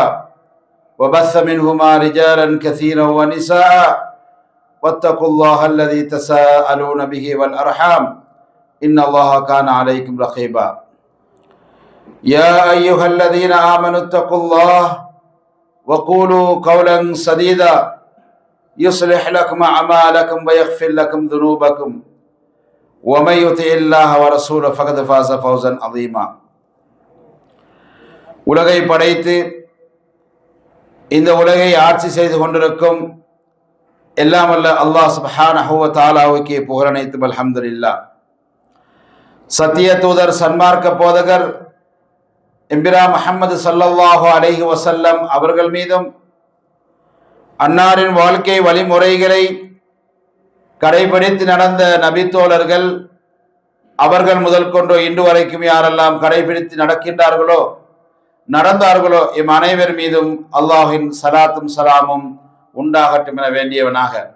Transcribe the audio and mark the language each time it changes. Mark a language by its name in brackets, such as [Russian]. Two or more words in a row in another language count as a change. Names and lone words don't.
[Arabic] وبث منهما رجالا كثيرا ونساء واتقوا الله الذي تساءلون به والأرحام إن الله كان عليكم رقيبا يا أيها الذين آمنوا اتقوا الله وقولوا قولا سديدا يصلح لكم أعمالكم ويغفر لكم ذنوبكم ومن يطع الله ورسوله فقد فاز فوزا عظيما. [Tamil] உலகை படைத்து இந்த உலகை ஆட்சி செய்து கொண்டிருக்கும் எல்லாம் வல்ல அல்லாஹ் [Arabic] سبحانه وتعالى [Tamil] புகழ் அனைத்தும் அல்ஹம்துலில்லாஹ். சத்திய தூதர் சன்மார்க்க போதகர் எம்பிரா முஹம்மது [Arabic] صلى الله عليه وسلم [Tamil] அவர்கள் மீதும் அன்னாரின் வாழ்க்கை வழிமுறைகளை கடைபிடித்து நடந்த நபித்தோழர்கள் அவர்கள் முதல் கொண்டு இன்று வரைக்கும் யாரெல்லாம் கடைபிடித்து நடக்கின்றார்களோ நடந்தார்களோ இம் அனைவர் மீதும் அல்லாஹின் சலாத்தும் சலாமும் உண்டாகட்டும் என வேண்டியவனாக